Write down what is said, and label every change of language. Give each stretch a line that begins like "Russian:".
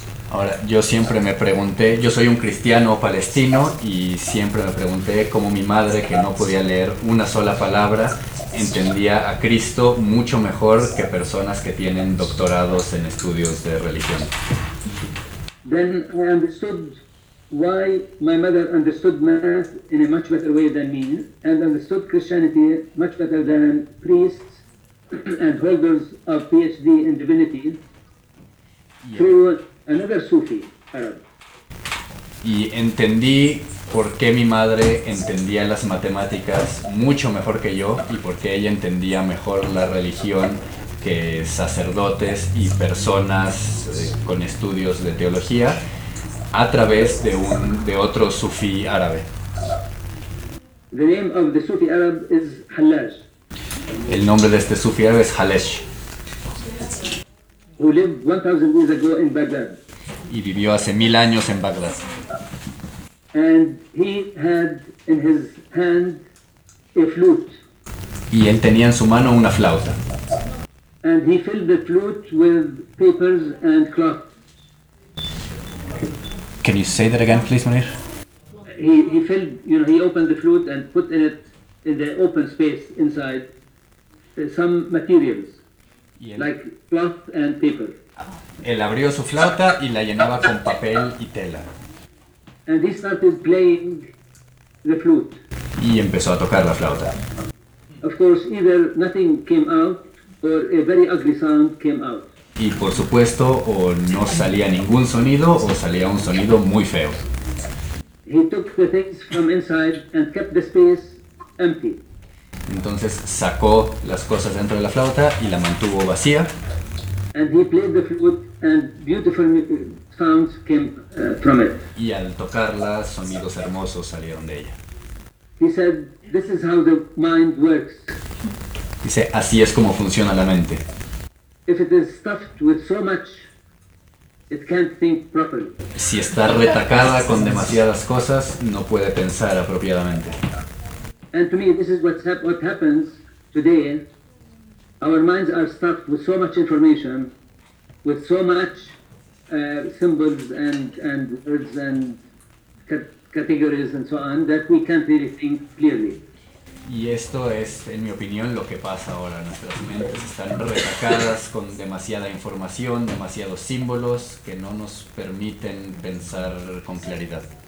Spanish: Ahora, yo siempre me pregunté, yo soy un cristiano palestino y siempre me pregunté cómo mi madre, que no podía leer una sola palabra, entendía a Cristo mucho mejor que personas que tienen doctorados en estudios de religión.
English: Then I understood why my mother understood math in a much better way than me, and understood Christianity much better than priests and holders of PhD in divinity. Yeah. Through another Sufi Arab.
Spanish: Y entendí por qué mi madre entendía las matemáticas mucho mejor que yo y por qué ella entendía mejor la religión que sacerdotes y personas con estudios de teología a través de un de otro sufí árabe.
English: The name of the Sufi Arab is Hallaj.
Spanish: El nombre de este sufí árabe es Hallaj.
English: Who lived 1000 years ago in Baghdad.
Spanish: Y vivió hace 1000 años en Bagdad.
English: And he had in his hand a flute.
Spanish: Y él tenía en su mano una flauta.
English: And he filled the flute with papers and cloth. Can you say that again, please, Munir? He filled, you know, he opened the flute and put in it, in the open space inside, some materials, like cloth and paper.
Spanish: Él abrió su flauta y la llenaba con papel y tela.
English: And he started playing the flute.
Spanish: Y empezó a tocar la flauta.
English: Of course, either nothing came out or a very ugly sound came out.
Spanish: Y por supuesto, o no salía ningún sonido, o salía un sonido muy feo.
English: He took the things from inside and kept the space empty.
Spanish: Entonces sacó las cosas dentro de la flauta y la mantuvo vacía.
English: And he played the flute and beautiful sounds came from it.
Spanish: Y al tocarla, sonidos hermosos salieron de ella.
English: He said, "This is how the mind works."
Spanish: Dice, así es como funciona la mente.
English: If it is stuffed with so much, it can't think properly.
Spanish: Si está retacada con demasiadas cosas, no puede pensar apropiadamente.
English: And to me, this is what happens today. Our minds are stuffed with so much information, with so much symbols and words and categories and so on, that we can't really think clearly.
Spanish: Y esto es, en mi opinión, lo que pasa ahora. Nuestras mentes están retacadas con demasiada información, demasiados símbolos que no nos permiten pensar con claridad.